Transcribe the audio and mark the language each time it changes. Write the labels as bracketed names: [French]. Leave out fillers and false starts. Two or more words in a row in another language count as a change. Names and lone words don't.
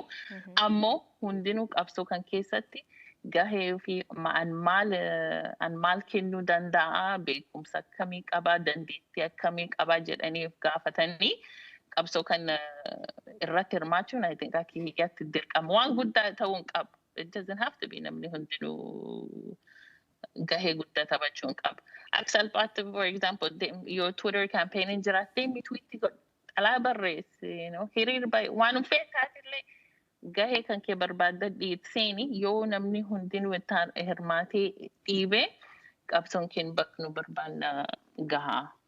[Oromo] Ammoo hundinuu qabsoo kan keessatti gahee fi an maal kennuu danda'a, beekumsa akkamii qabaa, dandeettii akkamii qabaa jedhanii gaafatanii qabsoo kan irratti hirmaachuun [English] I think [Oromo] akka hiyyaatti dirqama. Waan guddaa ta'uu hin qabu. [English] It doesn't have to be [Oromo] namni hundinuu gahee guddaa taphachuu hin qabu. Akka salphaatti [English] for example [Oromo] yoo Twitter campaign jiraatte tweet godhu dhalaa barreessi hiriira baay'ee waan feetaatillee gahee kan kee barbaadda dhiitseeni yoo namni hundinuu hirmaatee dhiibee qabsoon keen bakka nu barbaanna gahaa.